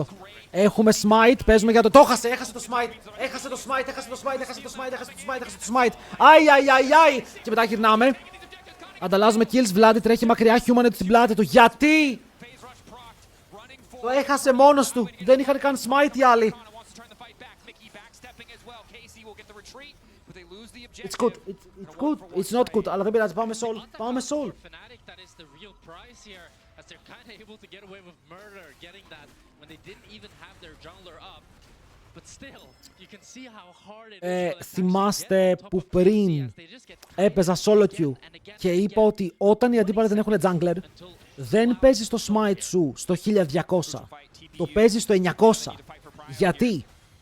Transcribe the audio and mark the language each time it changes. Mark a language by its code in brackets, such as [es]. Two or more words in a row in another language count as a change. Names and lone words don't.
[el] Έχουμε smite, παίζουμε για το... Το έχασε, έχασε το smite. Έχασε το smite, έχασε το smite, έχασε το smite, έχασε το smite, έχασε το smite. Αι. Και μετά γυρνάμε. Ανταλλάζουμε kills, Vladi τρέχει μακριά, Humanoid στην πλάτη του. Γιατί? Το έχασε μόνος του. Δεν είχαν καν smite οι άλλοι. [en] It's good, it's good, it's not good, [el] αλλά δεν πειράζει, πάμε soul, πάμε soul. Θυμάστε που πριν έπαιζα [en] solo queue [el] και είπα ότι όταν οι αντίπαλοι δεν έχουν jungler, δεν παίζεις το smite σου στο 1200, το παίζεις στο 900. Γιατί?